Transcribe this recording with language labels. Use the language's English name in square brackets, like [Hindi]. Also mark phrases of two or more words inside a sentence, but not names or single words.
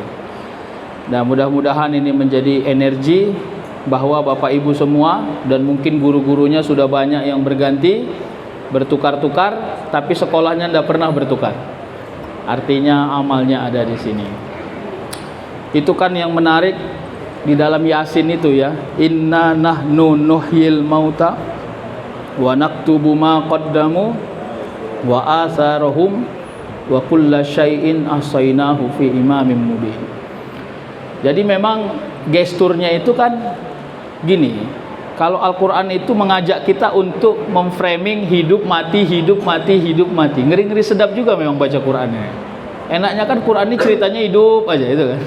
[Indonesian] Dan mudah-mudahan ini menjadi energi bahwa Bapak Ibu semua dan mungkin guru-gurunya sudah banyak yang berganti, bertukar-tukar, tapi sekolahnya tidak pernah bertukar. Artinya amalnya ada di sini. Itu kan yang menarik di dalam Yasin itu ya. [Arabic] إنا نحن نحيي الموتى ونكتب ما قدموا وآثارهم وكل شيء أحصيناه في إمام مبين. [Indonesian] Jadi memang gesturnya itu kan gini. Kalau Al-Quran itu mengajak kita untuk memframing hidup mati, hidup mati, hidup mati. Ngeri-ngeri sedap juga memang baca Qurannya. Enaknya kan Quran ini ceritanya hidup aja itu kan.